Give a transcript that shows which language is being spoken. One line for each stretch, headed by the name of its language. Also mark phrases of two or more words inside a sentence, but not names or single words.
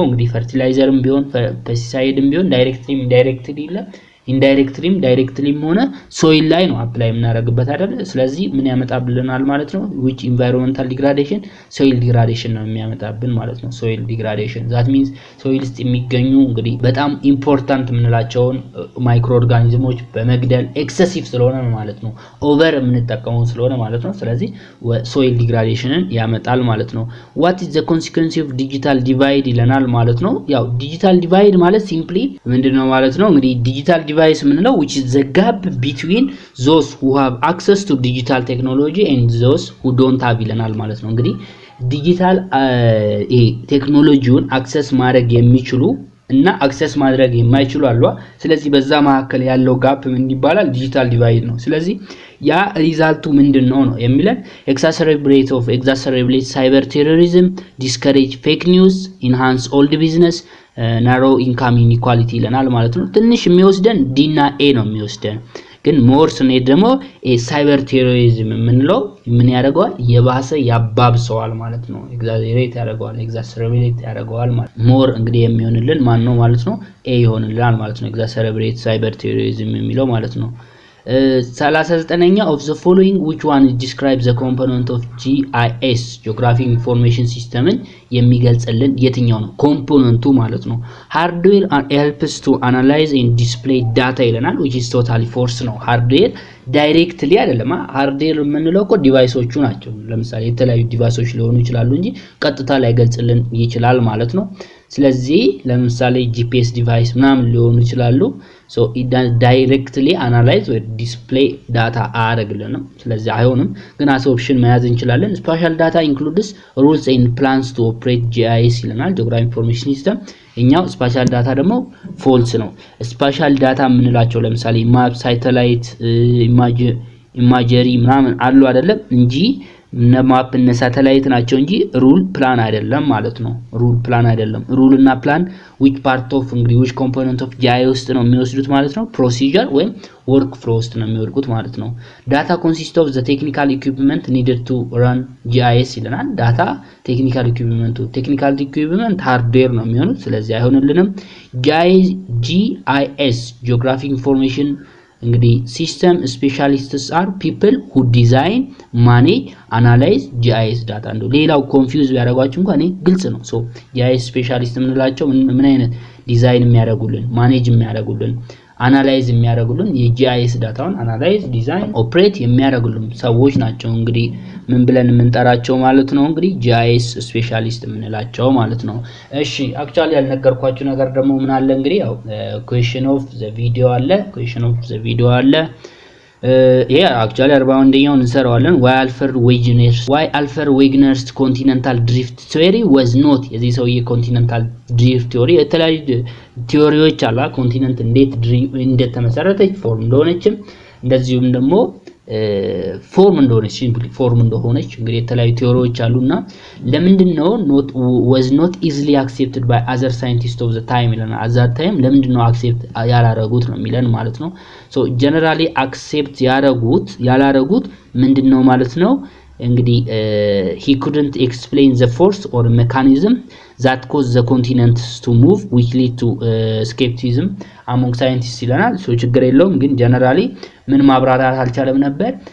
Amharic: እንግዲህ ፈርቲላይዘርም ቢሆን ፔስቲሳይድም ቢሆን ኢንዳይሬክትሊም ዳይሬክትሊም ሆነ ሶይል ላይ ነው አፕላይ የምናደርግበት አይደል? ስለዚህ ምን ያመጣብልናል ማለት ነው?
English: which environmental degradation soil degradation
Amharic: ነው የሚያመጣብን ማለት ነው።
English: soil degradation that means soil
Amharic: ውስጥ የሚገኙ እንግዲህ በጣም ኢምፖርታንት የምንላቸውን ማይክሮ ኦርጋኒዝሞች በመግደል ኤክሰሲቭ ስለሆነ ማለት ነው፣ ኦቨር የምንጠቀመው ስለሆነ ማለት ነው። ስለዚህ
English: soil degradation
Amharic: ያመጣል ማለት ነው።
English: what is the consequence of digital divide
Amharic: ይለናል ማለት ነው። ያው
English: digital divide
Amharic: ማለት simply ምንድነው ማለት ነው? እንግዲህ
English: digital device
Amharic: ምንለው
English: which is the gap between those who have access to digital technology and those who don't have
Amharic: ይለናል ማለት ነው። እንግዲህ ዲጂታል ቴክኖሎጂውን አክሰስ ማድረግ የሚችሉ እና አክሰስ ማድረግ የማይችሉ አሉ። ስለዚህ በዛ መካከል ያለው ጋፕ ምን ይባላል?
English: digital divide
Amharic: ነው። ስለዚህ ያ ሪዛልቱ ምንድነው ነው የሚለን
English: exacerbate cyber terrorism, discourage fake news, enhance old business, narrow income inequality
Amharic: ይለናል ማለት ነው። ትንሽ የሚወስደን ዲ እና ኤ ነው የሚወስደን። ግን ሞር ስንሄድ ደግሞ
English: cyber terrorism
Amharic: የምንለው ምን ያደርገዋል? የባሰ ያባብሰዋል ማለት ነው። exacerbate ያደርገዋል ማለት ሞር እንግዲህ የሚሆንልን ማን ነው ማለት ነው? ኤ ይሆንልናል ማለት ነው።
English: exacerbate cyber terrorism
Amharic: የሚለው ማለት ነው። 39ኛ
English: of the following which one describes the component of GIS geographic information system
Amharic: የሚገልጽልን የትኛው ነው? ኮምፖነንቱ ማለት ነው።
English: hardware helps to analyze and display data
Amharic: ይለናል
English: which is totally false
Amharic: ነው። hardware ዳይሬክትሊ አይደለም። hardware የምንለው እኮ ዲቫይሶቹ ናቸው። ለምሳሌ የተለያዩ ዲቫይሶች ሊሆኑ ይችላሉ እንጂ ቀጥታ ላይ ገልጽልን ይችላል ማለት ነው። ስለዚህ ለምሳሌ
English: GPS device
Amharic: ምናምን ሊሆኑ ይችላሉ።
English: so it directly analyze or display data
Amharic: አያደርግልንም። ስለዚህ አይሆንም። ግን
English: as option
Amharic: መያዝ እንችላለን።
English: spatial data includes rules and plans to operate GIS
Amharic: ይለናል
English: geographic information system።
Amharic: እኛው
English: spatial data
Amharic: ደግሞ false ነው።
English: spatial data
Amharic: የምንላቸው ለምሳሌ
English: map, satellite,
Amharic: imagery ምናምን አሉ አይደለም እንጂ ማፕ እና ሳተላይት ናቸው እንጂ
English: rule plan
Amharic: አይደለም ማለት ነው።
English: rule plan
Amharic: አይደለም። ሩል እና ፕላን
English: which part of
Amharic: እንግዲህ
English: which component of GIS
Amharic: ውስጥ ነው የሚወስዱት ማለት ነው? ፕሮሲጀር ወይም
English: work flow
Amharic: ውስጥ ነው የሚወድቁት ማለት ነው። ዳታ
English: consist of the technical equipment needed to run GIS
Amharic: ይለናል።
English: data technical equipment hardware
Amharic: ነው የሚሆኑት። ስለዚህ አይሆንልንም።
English: GIS geographic information
Amharic: እንግዲህ
English: system specialists are people who design, manage, analyze GIS
Amharic: ዳታ። እንደው ሌላው ኮንፊውዝ ቢያደርጓችሁ እንኳን ግልጽ ነው። ሶ GIS ስፔሻሊስት የምንላቸው ምን አይነት ዲዛይን የሚያደርጉልን፣ ማኔጅ የሚያደርጉልን፣ አናላይዝ የሚያደርጉልን የጂአይኤስ ዳታውን አናላይዝ፣ ዲዛይን፣ ኦፕሬት የሚያደርጉልን ሰዎች ናቸው እንግዲህ ምን ብለን የምንጠራቸው ማለት ነው። እንግዲህ
English: GIS specialist
Amharic: የምንላቸው ማለት ነው። እሺ አክቹአሊ ያልነገርኳችሁ ነገር ደግሞ ምን አለ እንግዲህ ያው
English: question of the video
Amharic: አለ። ይሄ አክቹአሊ 41ኛውን እንሰራዋለን።
English: why Alfred Wegener's continental drift theory was not
Amharic: የዚህ ሰውዬ
English: continental drift theory
Amharic: የተለያዩ ቲዮሪዎች አላ ኮንቲኔንት እንዴት እንደተመሰረተች ፎርም እንደሆነችም እንደዚሁም ደግሞ ፎርም እንደሆነች ሲምፕሊ ፎርም እንደሆነች እንግዲህ የተለያዩ ቲዮሪዎች አሉና ለምንድነው
English: was not easily accepted by other scientists of the time
Amharic: ይለናል።
English: at that time
Amharic: ለምንድነው አክሴፕት ያላረጉት ነው የሚለን ማለት ነው።
English: so generally accept
Amharic: ያላረጉት ምንድነው ማለት ነው እንግዲህ
English: he couldn't explain the force or mechanism that caused the continents to move which lead to skepticism among scientists
Amharic: ይለናል። so ችግር የለውም ግን ጀነራሊ ምን ማብራራት አልቻለም ነበር